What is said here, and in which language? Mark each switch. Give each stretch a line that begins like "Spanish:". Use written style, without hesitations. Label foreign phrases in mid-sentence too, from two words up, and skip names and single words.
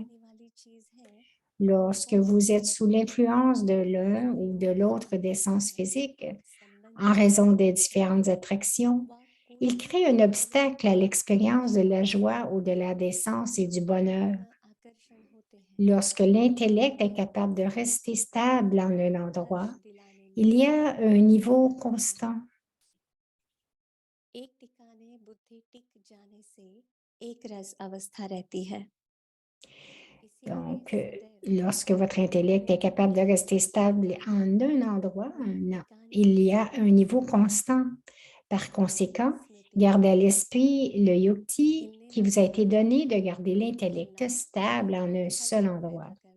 French: Lorsque vous êtes sous l'influence de l'un ou de l'autre des sens physiques, en raison des différentes attractions, il crée un obstacle à l'expérience de la joie au-delà des sens et du bonheur. Lorsque l'intellect est capable de rester stable en un endroit, il y a un niveau constant.
Hindi: एक टिकाने बुद्धि टिक जाने से एक रस अवस्था रहती है
French: Donc, lorsque votre intellect est capable de rester stable en un endroit, il y a un niveau constant. Par conséquent, gardez à l'esprit le yukti qui vous a été donné de garder l'intellect stable en un seul endroit.